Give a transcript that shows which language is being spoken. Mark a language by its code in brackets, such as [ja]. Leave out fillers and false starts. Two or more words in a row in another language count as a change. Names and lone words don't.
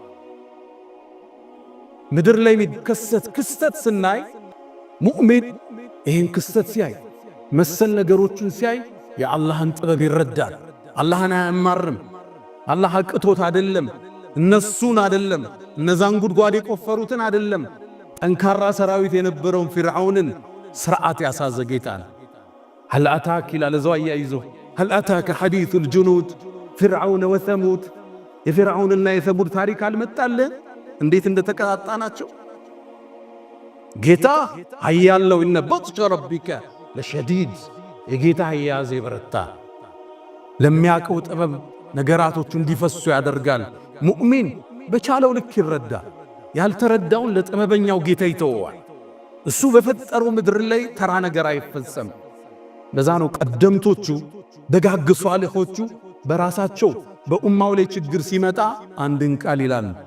[am] ምድር ላይ የሚከሰት ክስተት ስናይ ሙእሚን ይህን ክስተት ሲያይ መሰል ነገሮችን ሲያይ የአላህን ጥበብ ይረዳል። አላህን አያማርም። አላህ አቅቶት አይደለም፣ እነሱን አይደለም፣ እነዛን ጉድጓድ የቆፈሩትን አይደለም፣ ጠንካራ ሰራዊት የነበረውን ፊርዓውንን ስርዓት ያሳዘ ጌታ ነው። [ar] هل أتاك [am] ይላል እዛው አያይዞ [ar] هل أتاك حديث الجنود فرعون وثمود። [am] የፊርዓውንና የሰሙድ ታሪክ አልመጣልህ እንዴት እንደተቀጣጣናቸው። ጌታ ኃያለው [ar] إن بطش ربك لشديد፣ [am] የጌታ አያያዝ የበረታ ለሚያውቀው ጥበብ ነገራቶቹ እንዲፈሱ ያደርጋል። ሙእሚን በቻለው ልክ ይረዳል። ያልተረዳውን ለጥበበኛው ጌታ ይተወዋል። እሱ በፈጠረው ምድር ላይ ተራ ነገር አይፈጸም። ለዛ ነው ቀደምቶቹ ደጋግ ሷሊሖቹ በራሳቸው በኡማው ላይ ችግር ሲመጣ አንድን ቃል ይላል፣